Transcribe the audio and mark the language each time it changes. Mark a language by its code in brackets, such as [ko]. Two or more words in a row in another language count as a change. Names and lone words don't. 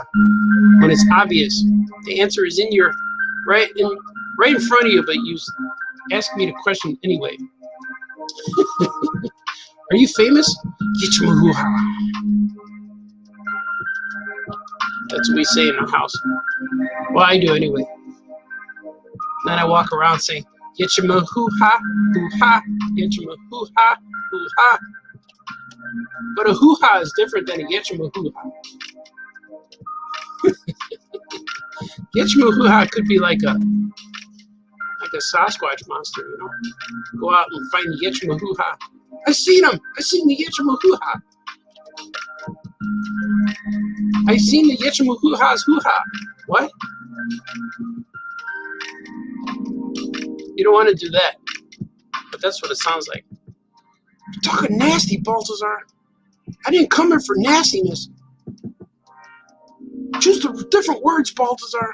[en] When it's obvious, the answer is in your right in front of you, but you ask me the question anyway. Are you famous? Yechimahuha. That's what we say in our house. Well, I do anyway. Then I walk around saying, Yechimahuha, hoo-ha, Yechimahuha, hoo-ha. But a hoo-ha is different than a Yechimahuha. Yechimahuha could be like a Sasquatch monster, you know. Go out and find the Yechimahuha. I seen him. I seen the Yechimahuha. I seen the Yechimahuha's hoo-ha. What? You don't want to do that. But that's what it sounds like. You're talking nasty, Balthazar. I didn't come here for nastiness. Choose the different words, Balthazar.